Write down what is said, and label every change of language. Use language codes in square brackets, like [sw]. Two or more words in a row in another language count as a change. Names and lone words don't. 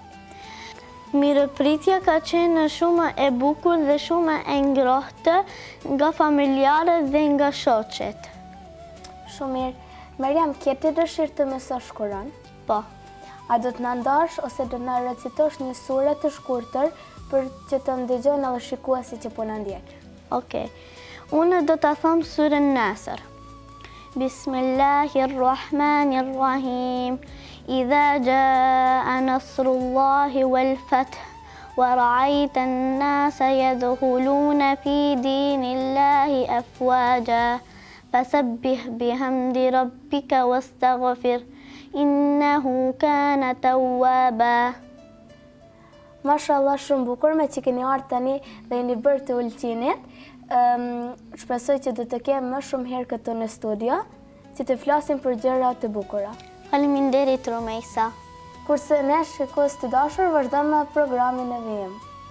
[sq] Mirëpritja ka qenë shumë e bukur dhe shumë e ngrohtë nga familjarët dhe nga shoqet. Shumë mirë. Mariam, ke ti dëshirë të mësosh Kur'an? Po. A do të na ndash ose do na recitosh një sure të shkurtër për që të ndëgjojnë edhe shikuesit që po na ndjek? Okej. Unë do ta them surën Nasr. [ar] بسم الله الرحمن الرحيم. إذا جاء نصر الله والفتح ورأيت الناس يدخلون في دين الله أفواجا فسبح بحمد ربك واستغفر إنه كان توابا. [sq] Mashallah, shumë bukur me që keni ardhur tani dhe jeni bërë të Ulqinit. Shpresoj që do të kem më shumë herë këtu në studio, që të flasim për gjëra të bukura. Faleminderit Rumejsa. Kurse ne shikues të dashur vazhdojmë me programin e vijim.